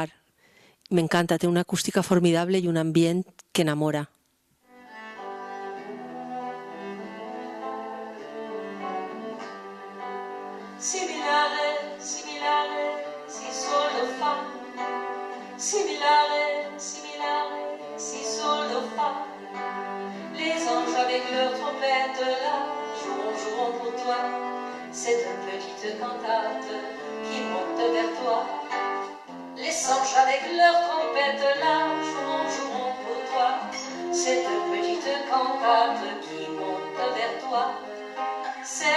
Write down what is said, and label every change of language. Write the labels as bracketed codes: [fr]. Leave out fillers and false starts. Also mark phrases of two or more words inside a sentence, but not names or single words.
[ca] M'encanta, té una acústica formidable i un ambient que enamora. Similare, similare, si sol do fa. Similare, similare, si sol do fa. [fr] Les anges avec leurs trompettes là joueront pour toi cette petite cantate qui monte vers toi. Les anges avec leurs trompettes là joueront pour toi cette petite cantate qui monte vers toi.